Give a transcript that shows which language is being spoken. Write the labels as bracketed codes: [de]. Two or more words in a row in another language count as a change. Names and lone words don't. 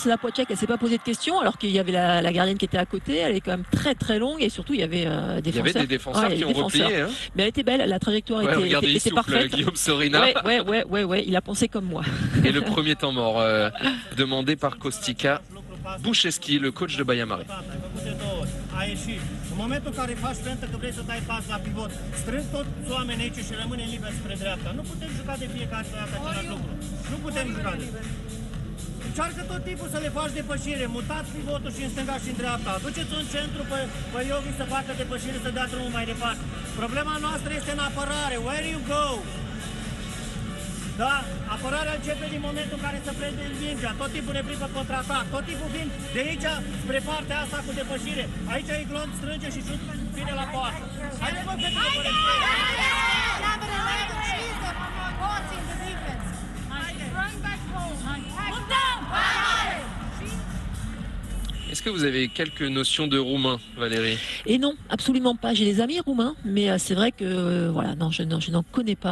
[fr] La Poitchek, elle s'est pas posé de questions alors qu'il y avait la gardienne qui était à côté. Elle est quand même très très longue et surtout il y avait des défenseurs qui ont replié. Hein. Mais elle était belle, la trajectoire était parfaite. Guillaume Sorina. Ouais, il a pensé comme moi. Et le premier temps mort demandé par Costica Bușescu, le coach de Baia Mare. [ro] În momentul în care faci fentă că vrei să dai pas la pivot, strâng toți oamenii aici și rămâne liber spre dreapta. Nu putem juca de fiecare dată același lucru. Nu putem juca de... Încearcă tot timpul să le faci depășire, mutați pivotul și în stânga și în dreapta. Aduceți un centru pe Yogi să facă depășire, să dea drumul mai departe. Problema noastră este în apărare. [en] Where you go? [ro] Da, apărarea începe din momentul în care se prinde mingea, tot timpul ne prind pe contraatac, tot timpul vin de aici spre partea asta cu depășire. Aici Iglon strânge și șut vine la poartă. Haide bă, fetele, bă, [fr] Est-ce que vous avez quelques notions de roumain, Valérie? Et non, absolument pas. J'ai des amis roumains, mais c'est vrai que voilà, non, je n'en connais pas.